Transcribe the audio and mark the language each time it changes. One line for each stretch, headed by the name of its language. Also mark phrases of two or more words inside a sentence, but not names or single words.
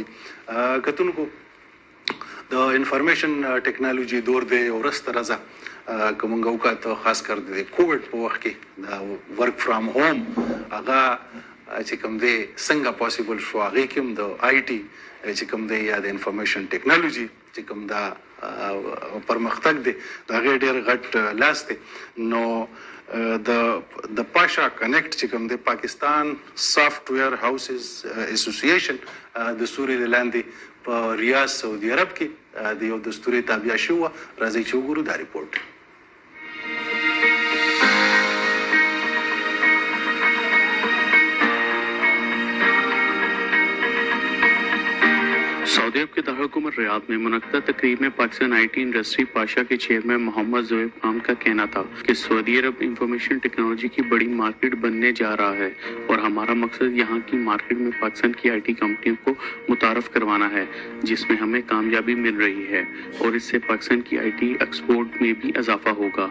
Pashto: کتونکو د
English: information technology
Pashto: دور دی ورسته راځه کومنګ وکړه خاص کر د کووډ په وخت کې د
English: work from home
Pashto: هغه چې کوم دی څنګه پاسبل شو هغه کوم د آی ټي چې کوم دی یا د
English: information technology
Pashto: چې کوم دا پرمختګ دی دا ډېر غټ لاس دی. نو د پاشا کنیکټ چې کوم دی پاکستان سافټویر هاوسز اسوسییشن د سوري لاندې په ریاض سعودي عرب کې د یو دستوري تابع شو. راځي چې وګورو دا ریپورت.
Urdu: سعودی عرب کے دارالحکومت ریاض میں منعقدہ تقریب میں پاکستان IT انڈسٹری پاشا کے چیئرمین محمد زوئب خان کا کہنا تھا کہ سعودی عرب
English: information technology
Urdu: کی بڑی مارکیٹ بننے جا رہا ہے اور ہمارا مقصد یہاں کی مارکیٹ میں پاکستان کی IT کمپنیوں کو متعارف کروانا ہے جس میں ہمیں کامیابی مل رہی ہے اور اس سے پاکستان کی IT ایکسپورٹ میں بھی اضافہ ہوگا.